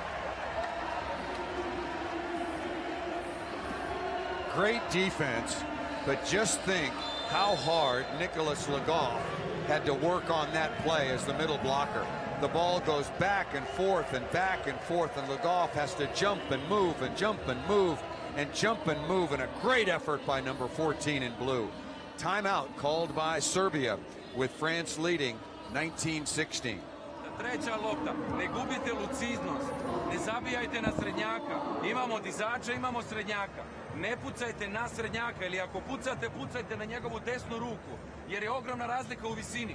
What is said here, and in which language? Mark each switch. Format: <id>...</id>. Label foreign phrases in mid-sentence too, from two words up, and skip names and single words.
<en>Great defense But just think how hard Nicholas Legoff had to work on that play as the middle blocker. The ball goes back and forth and back and forth, and Legoff has to jump and move and jump and move and jump and move, and a great effort by number 14 in blue. Timeout called by Serbia, with France leading 19-16.</en> <sr>Treća lopta, ne gubite luciznost, ne zabijajte na srednjaka, imamo dizača, imamo srednjaka, ne pucajte na srednjaka, ili ako pucate, pucajte na njegovu desnu ruku, jer je ogromna razlika u visini.</sr>